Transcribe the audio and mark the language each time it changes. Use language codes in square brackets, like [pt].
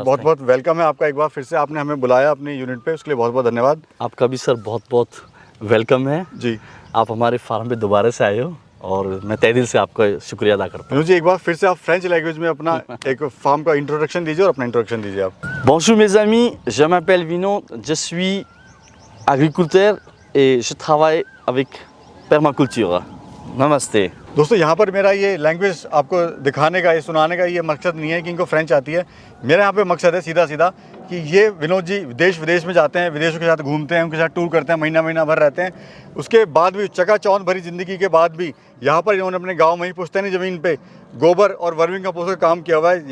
[hi] Sir, बहुत बहुत welcome है आपका। एक बार फिर से आपने हमें बुलाया अपनी यूनिट पे, उसके लिए बहुत बहुत धन्यवाद। आपका भी सर बहुत बहुत वेलकम है जी। आप हमारे फार्म पे दोबारा से आए हो और मैं तहे दिल से आपका शुक्रिया अदा करता हूँ। विनोद जी, एक बार फिर से आप फ्रेंच लैंग्वेज में अपना एक फार्म का इंट्रोडक्शन दीजिए और अपना इंट्रोडक्शन दीजिए आप। [fr] Bonjour mes amis, je m'appelle Vinod, je suis agriculteur et je travaille avec permaculture. [hi] नमस्ते। दोस्तों यहाँ पर मेरा ये लैंग्वेज आपको दिखाने का, ये सुनाने का ये मकसद नहीं है कि इनको फ्रेंच आती है। मेरा यहाँ पे मकसद है सीधा सीधा कि ये विनोद जी देश विदेश में जाते हैं, विदेशों के साथ घूमते हैं, उनके साथ टूर करते हैं, महीना भर रहते हैं। उसके बाद भी चकाचौंध भरी ज़िंदगी के बाद भी यहाँ पर इन्होंने अपने गाँव में ही पुश्तैनी ज़मीन पर गोबर और वर्मिंग कंपोस्ट का काम किया हुआ है।